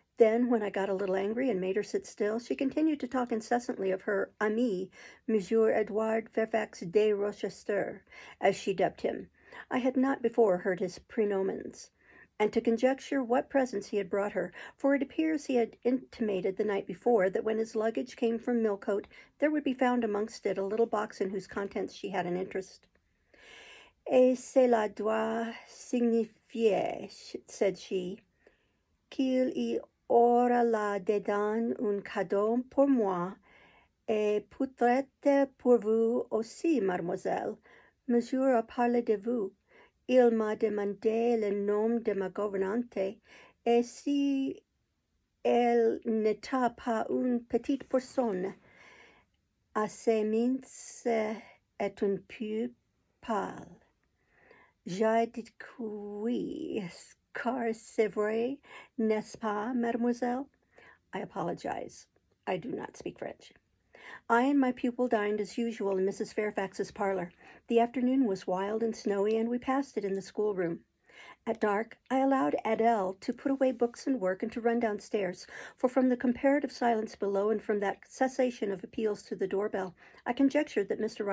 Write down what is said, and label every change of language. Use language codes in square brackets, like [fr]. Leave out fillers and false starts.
[en] Then, when I got a little angry and made her sit still, she continued to talk incessantly of her ami, Monsieur Edouard Fairfax de Rochester, as she dubbed him. I had not before heard his pranomens, and to conjecture what presents he had brought her, for it appears he had intimated the night before that when his luggage came from Millcote, there would be found amongst it a little box in whose contents she had an interest. [fr] Et cela doit signifier, [en] said she, [fr] qu'il y aura là dedans un cadeau pour moi, et peut-être pour vous aussi, mademoiselle. Monsieur a parlé de vous. Il m'a demandé le nom de ma gouvernante, et si elle n'était pas une petite personne, assez mince et un peu pâle. J'ai dit que oui, car c'est vrai, n'est-ce pas, mademoiselle? [en] I apologize. I do not speak French. I and my pupil dined as usual in Mrs. Fairfax's parlor. The afternoon was wild and snowy, and we passed it in the schoolroom. At dark, I allowed Adele to put away books and work and to run downstairs, for from the comparative silence below and from that cessation of appeals to the doorbell, I conjectured that Mr.